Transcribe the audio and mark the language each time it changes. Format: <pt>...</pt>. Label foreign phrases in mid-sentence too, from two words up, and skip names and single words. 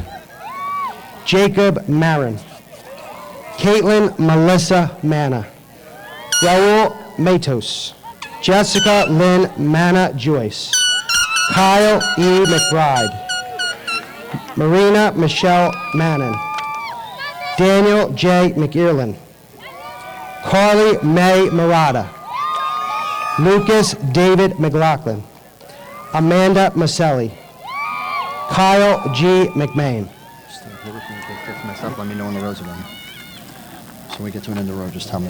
<en>Jacob Marin. Caitlin Melissa Manna. Raul Matos. Jessica Lynn Manna Joyce. Kyle E. McBride. Marina Michelle Mannon. Daniel J. McEarlin. Carly May Murata. Lucas David McLaughlin. Amanda Maselli. Kyle G. McMahon. Let me know when the roads are done. So when we get to an end of the road, just tell me.</en>